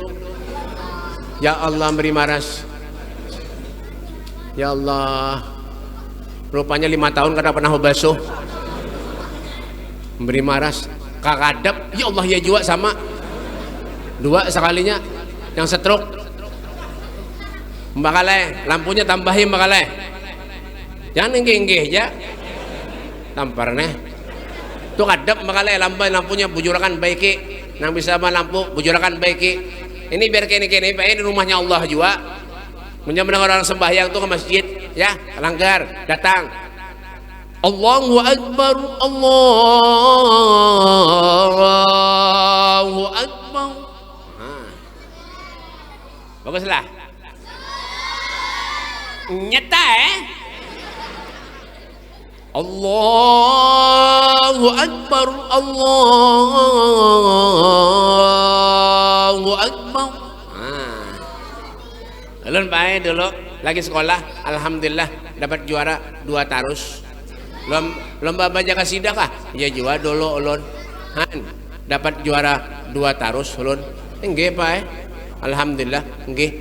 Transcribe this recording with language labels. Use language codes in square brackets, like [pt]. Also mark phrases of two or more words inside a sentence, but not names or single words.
[bjn] Ya Allah beri maras, ya Allah, rupanya 5 tahun kada pernah basuh, beri maras, kakadap, ya Allah ya jua sama, 2 sekalinya, yang stroke, mbakale, lampunya tambahin mbakale, jangan inggih aja. Tampar nih tuh kadap makanya lampunya bujurakan baiki, nang bisa mah lampu bujurakan baiki. Ini biar kini Pak, ini rumahnya Allah juga. Punya mendengar orang sembahyang tuh ke masjid, ya langgar datang, [ar] الله أكبر، الله أكبر. [bjn] Baguslah nyata [ar] الله أكبر، الله أكبر. [bjn] Ulun bae dulu lagi sekolah, alhamdulillah dapat juara 2 tarus. Lomba baca kasidah kah? Ya juara dulu ulun. Dapat juara 2 tarus ulun. Nggih bae. Alhamdulillah nggih.